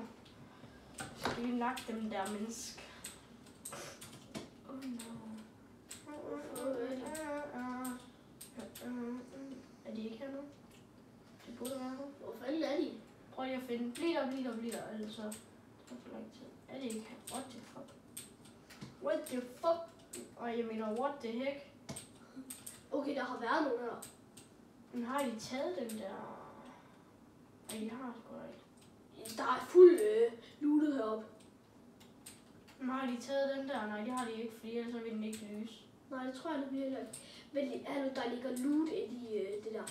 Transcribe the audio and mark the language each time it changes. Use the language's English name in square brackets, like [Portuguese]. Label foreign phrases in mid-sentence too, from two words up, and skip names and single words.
[Danish] Skal vi nakke dem der mennesker? [English] Oh no. [Danish] Er de ikke her nu? De burde være her. Hvor fanden er de? Prøv lige at finde. Bliv der. Ellers så tager det for lang tid. Er det ikke her? [English] What the fuck? [Danish] Og jeg mener, [English] what the heck? [Danish] Okay, der har været nogen her. Men har de taget den der? Ja, de har sgu da ikke. Der er fuld lootet heroppe. Men har de taget den der? Nej, det har de ikke, fordi ellers vil den ikke lyse. Nej, det tror jeg, det bliver heller ikke. Men hallo, der ligger loot i det der.